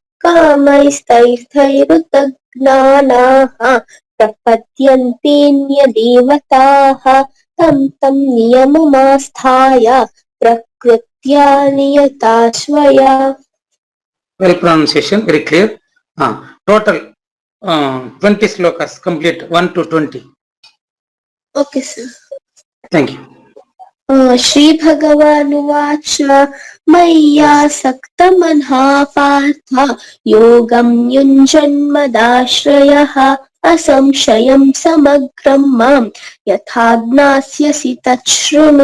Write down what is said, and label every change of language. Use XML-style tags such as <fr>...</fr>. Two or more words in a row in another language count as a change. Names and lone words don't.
<sa>కామైస్తైర్ధైర్యుతజ్ఞానాః ప్రపద్యంతేన్యదేవతాః తం తం నియమమాస్థాయ ప్రకృత్యా నియతా స్వయా.</sa> <en>well pronunciation, very clear. total 20 shlokas complete, 1 to 20. okay sir. thank you.</en> <sa>श्रीभगवानुवाच मय्यासक्तमनः पार्थ योगं युञ्जन्मदाश्रयः असंशयं समग्रं मां यथा ज्ञास्यसि तच्छृणु.</sa>